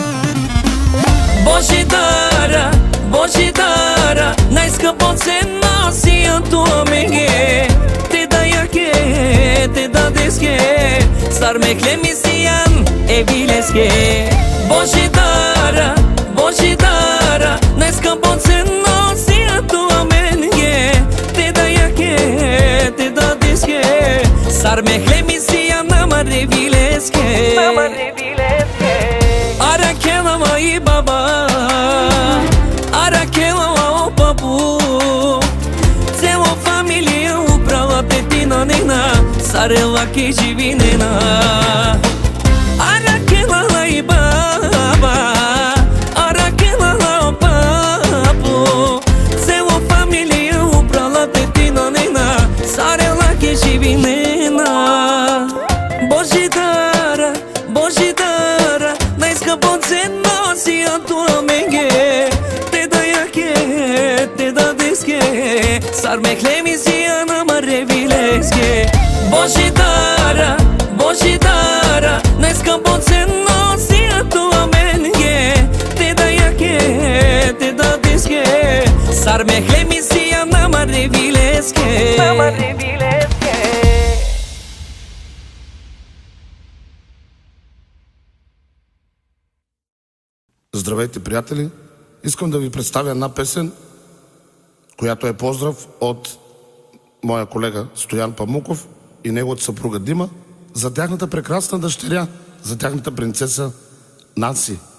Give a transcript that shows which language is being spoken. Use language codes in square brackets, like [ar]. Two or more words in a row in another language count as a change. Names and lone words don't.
[rom] Bojidara, Bojidara, najskapocena te dadeske, sar me klemi si janë e vileske. Boshidara, boshidara, ne s'ka po ceno si ato amenje, te dajake, te dadeske, sar me klemi si janë amare vileske. Ara kela ma i baba, ara kela ma o papu, celo familija uprava te ti na nena, sarela ke živi nena. Ara kela ma i baba, ara kela ma o papu, celo familija uprava te ti na nena, sarela ke živi nena. Božidara, božidara, najskapon ceno si ato amenge, te dajake, te dadeske, sar me klemi si janë amare vileske. Božidara, božidara, najskapon ceno si ato amenge, te dajake, te dadeske, sar me klemi si janë amare vileske. [bg] Здравейте, приятели! Искам да ви представя една песен, която е поздрав от моя колега Стоян Памуков и неговата съпруга Дима за тяхната прекрасна дъщеря, за тяхната принцеса Нанси.